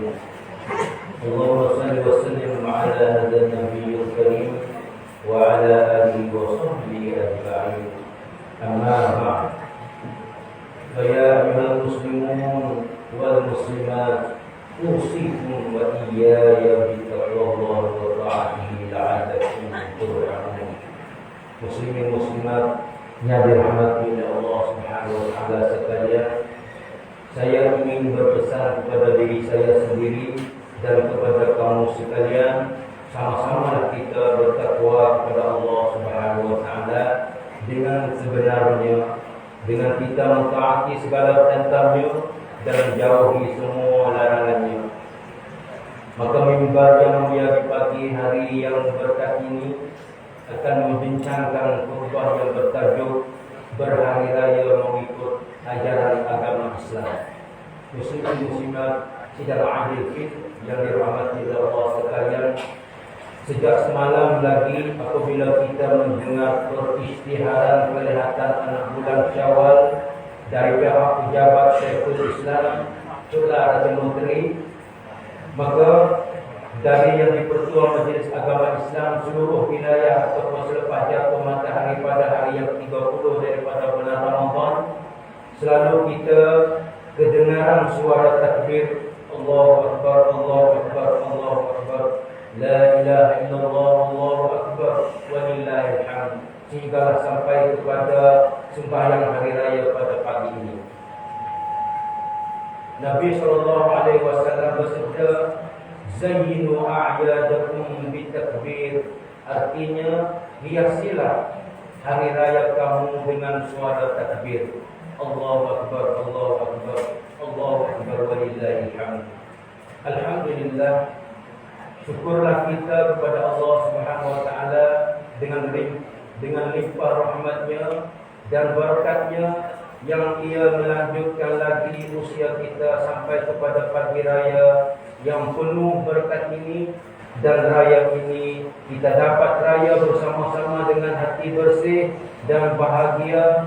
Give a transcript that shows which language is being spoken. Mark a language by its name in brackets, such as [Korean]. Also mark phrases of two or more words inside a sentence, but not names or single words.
[Arabic] اللهم صل وسلم على هذا النبي الكريم وعلى آله وصحبه أجمعين. أما بعد، فيا أيها المسلمون والمسلمات، أوصيكم وإياي بتقوى الله وطاعته لعلكم ترحمون. [Malay] Muslimin muslimat yang dirahmati oleh Allah [Arabic] سبحانه وتعالى [Malay] sekalian, saya ingin berpesan kepada diri saya sendiri dan kepada kamu sekalian, sama-sama kita bertakwa kepada Allah [Arabic] سبحانه وتعالى [Malay] dengan sebenarnya, dengan kita mentaati segala perintahnya dan jauhi semua larangannya. Maka mimbar yang mulia di pagi hari yang berkat ini akan membincangkan khutbah yang bertajuk Berhari Raya Mengikut Ajaran Agama Islam. Muslimin muslimat sidang Aidil Fitr yang dirahmati Allah sekalian, sejak semalam lagi apabila kita mendengar peristiharan kelihatan anak bulan Syawal dari pihak pejabat Syekhul Islam Saudara Raja Menteri, maka dari yang di-Pertua Majlis Agama Islam seluruh wilayah ataupun selepas jatuh matahari pada hari yang 30 daripada bulan Ramadan, selalu kita kedengaran suara takbir [Arabic] الله أكبر الله أكبر الله أكبر لا إله إلا الله الله أكبر ولله الحمد, [Malay] sehinggalah sampai kepada sembahyang hari raya pada pagi ini. Nabi SAW bersabda, [Arabic] زينوا أعيادكم بالتكبير, [Malay] artinya hiasilah hari raya kamu dengan suara takbir. [Arabic] الله أكبر الله أكبر الله أكبر ولله الحمد. [Malay] Alhamdulillah, syukurlah kita kepada Allah [Arabic] سبحانه وتعالى [Malay] dengan limpah rahmatnya dan barakatnya yang ia melanjutkan lagi usia kita sampai kepada pagi raya yang penuh berkat ini, dan raya ini kita dapat raya bersama-sama dengan hati bersih dan bahagia,